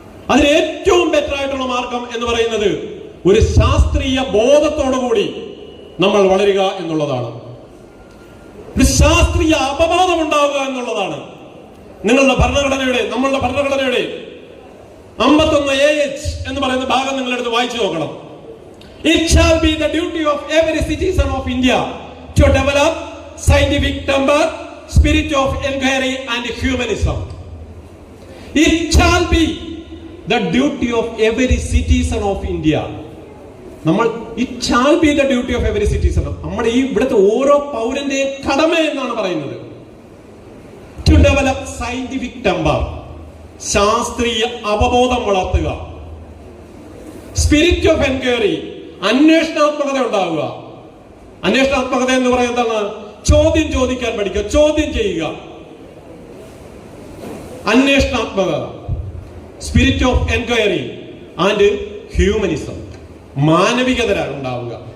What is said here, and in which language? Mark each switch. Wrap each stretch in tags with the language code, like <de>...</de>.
<ml>അതിന് ഏറ്റവും ബെറ്റർ ആയിട്ടുള്ള മാർഗം എന്ന് പറയുന്നത് ഒരു ശാസ്ത്രീയ ബോധത്തോടുകൂടി നമ്മൾ വളരുക എന്നുള്ളതാണ്. ഒരു ശാസ്ത്രീയ അപബോധം ഉണ്ടാവുക എന്നുള്ളതാണ്. നിങ്ങളുടെ ഭരണഘടനയുടെ, നമ്മളുടെ ഭരണഘടനയുടെ 51AH എന്ന് പറയുന്ന ഭാഗം നിങ്ങളെടുത്ത് വായിച്ചു നോക്കണം.</ml> <en>It shall be the duty of every citizen of India to develop scientific temper, spirit of inquiry and humanism. It shall be the duty of every citizen of India. It shall be the duty of every citizen.</en> <ml>നമ്മുടെ ഈ ഇവിടുത്തെ ഓരോ പൗരന്റെയും കടമ എന്നാണ് പറയുന്നത്.</ml> <en>To develop scientific temper,</en> <ml>ശാസ്ത്രീയ അവബോധം വളർത്തുക.</ml> <en>spirit of enquiry,</en> <ml>അന്വേഷണാത്മകത ഉണ്ടാവുക. അന്വേഷണാത്മകത എന്ന് പറയുന്നത് എന്താണ്? ചോദ്യം ചോദിക്കാൻ പഠിക്കുക, ചോദ്യം ചെയ്യുക.</ml> <en>അന്വേഷണാത്മകത, spirit of enquiry and humanism,</en> <ml>മാനവികത ഉണ്ടാവുക.</ml>